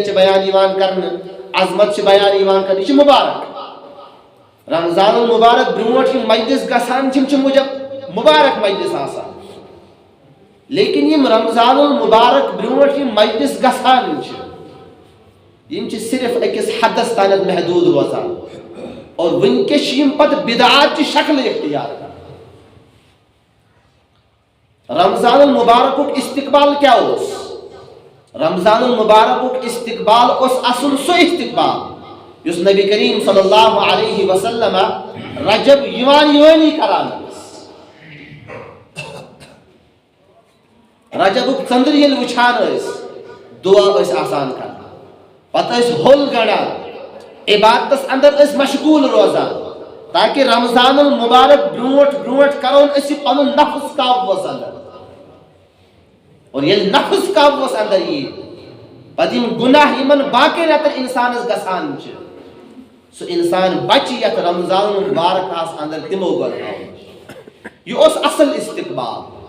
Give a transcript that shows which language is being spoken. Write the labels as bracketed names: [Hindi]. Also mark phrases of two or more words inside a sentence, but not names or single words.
[Kashmiri] چھِ بیان یِوان کرنہٕ عظمت چھِ بیان یِوان کرنہٕ یہِ چھُ مُبارک رمضان المبارک برونٛٹھ یِم مجلس گژھان چھِ یِم چھِ مُبارک مجلس آسان لیکن یِم رمضان المبارک برونٛٹھ یِم مجلس گژھان چھِ یِم چھِ صرف أکِس حدس تانٮ۪تھ محدوٗد روزان اور وٕنکٮ۪س چھِ یِم پتہٕ بدعات چہِ شکلہٕ اختیار کران رمضان المبارکُک استقبال کیٛاہ اوس رمضان المبارکُک استقبال اوس اصل سُہ استقبال یُس نبی کریم [Arabic] صلی اللہ علیہ وسلم [Kashmiri] رجب یِوانی کران ٲسۍ رجبُک ژٔنٛدٕر ییٚلہِ وٕچھان ٲسۍ دُعا ٲسۍ آسان کران پتہٕ ٲسۍ ہوٚل گنٛڈان عبادتس اندر ٲسۍ مشغوٗل روزان تاکہ رمضان المبارک برونٛٹھ برونٛٹھ کرون أسۍ یہِ پنُن نفس قابوٗوس اندر اور ییٚلہِ نفس قابوٗوس اندر یی پتہٕ یِم گُناہ یِمن باقٕے رٮ۪تن انسانس گژھان چھِ سُہ انسان بچہِ یتھ رمضان المبارکس اندر تِمو گۄناہو یہِ اوس اصل استقبال